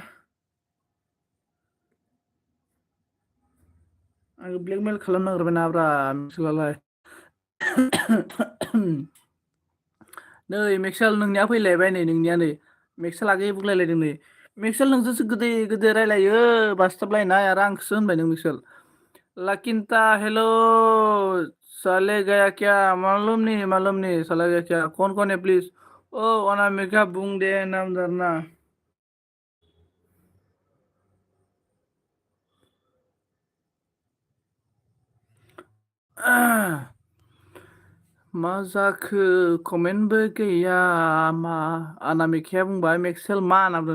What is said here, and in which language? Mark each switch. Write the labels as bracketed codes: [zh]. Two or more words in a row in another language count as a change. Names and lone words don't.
[brx] आंखौ ब्लेकमेल खालामनो नागिरबाय नाब्रा मिथिलालाय नै मेक्सेल नोंनिया फैलायबाय नै नोंनिया नै मेक्सेल आगै बुंलायलायदों नै मेक्सेल नोंजोंसो गोदै गोदै रायलायो बास्थाबलायनाय आरो आंखौसो होनबाय नों मेक्सेल लाकिनता [hi] हेलो साले गया क्या मालूम नहीं साला गया क्या कौन है [brx] प्लीज ओ अनामिका बुं दे नाम धरना मा जाखो कमेन्टबो गैया मा अनामिकाया बुंबाय मेक्सेल मा होनना बुंदों